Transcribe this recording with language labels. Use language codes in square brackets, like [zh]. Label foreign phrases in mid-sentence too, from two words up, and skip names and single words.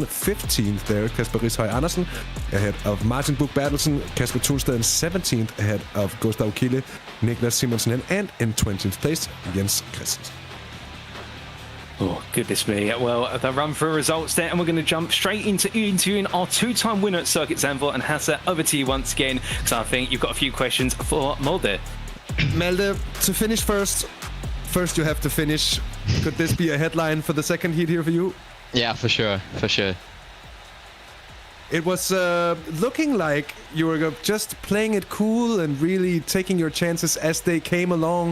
[en] 15th there, Kasper Rishøj Andersen ahead of Martin Buch Bertelsen, Kasper Thunstaden 17th ahead of Gustav Kille, Niklas Simonsen, and in 20th place, Jens Christensen. Oh, goodness me. Well, the run through results there, and we're going to jump straight into interviewing our two-time winner at Circuit Zandvoort. And Hasse, over to you once again, because I think you've got a few questions for Malte. Malte, to finish first you have to finish. Could this be a headline for the second heat here for you? Yeah, for sure. It was looking like you were just playing it cool and really taking your chances as they came along.